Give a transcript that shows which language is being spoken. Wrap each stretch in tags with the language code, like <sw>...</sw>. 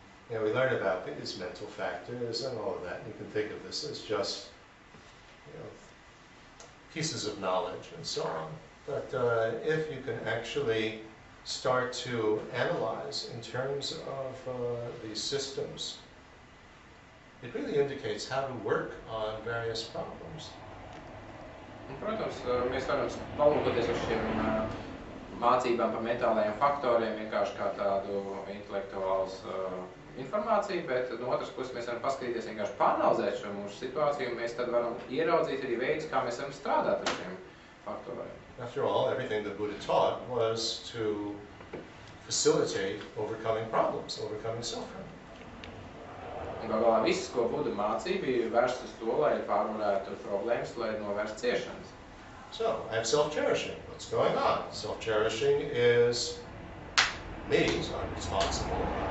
<en>We learn about these mental factors and all of that. You can think of this as just pieces of knowledge and so on. But if you can actually start to analyze in terms of these systems, it really indicates how to work on various problems.</en> <lv>Un, protams, mēs varam palūkoties uz šiem mācībām par mentālajiem faktoriem vienkārši kā tādu intelektuāls informāciju, bet no otras puses mēs varam paskatīties vienkārši pāranalizēt šo mūsu situāciju, un mēs tad varam ieraudzīt arī veidus, kā mēs varam strādāt ar šiem faktoriem.</lv> <en>After all, everything that Buddha taught was to facilitate overcoming problems, overcoming suffering.</en> <lv>Un galā viss, ko Buda mācīja, bija vērsts uz to, lai pārvarētu problēmas, lai novērst ciešanas.</lv> <en>So, I have self-cherishing. What's going on? Self-cherishing is me, so I'm responsible.</en>